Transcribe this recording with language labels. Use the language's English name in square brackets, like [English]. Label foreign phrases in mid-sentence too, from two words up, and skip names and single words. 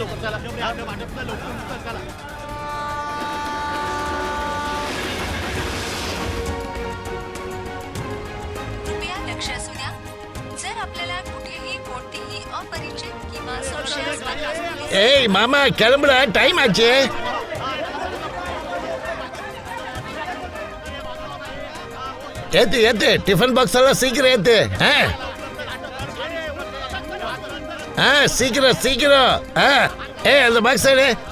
[Marathi] कृपया लक्ष असू द्या. जर आपल्याला कुठेही कोणतीही अपरिचित किंवा संशयास्पद [Tamil] ஏய் மாமா, கிளம்புடா, டைம் ஆச்சு. ஏத்து ஏத்து, டிஃபன் பாக்ஸ் எல்லாம் சீக்கிரம் ஏத்து. சீக்கிரம் சீக்கிரம். அந்த பாக்ஸ் எடு.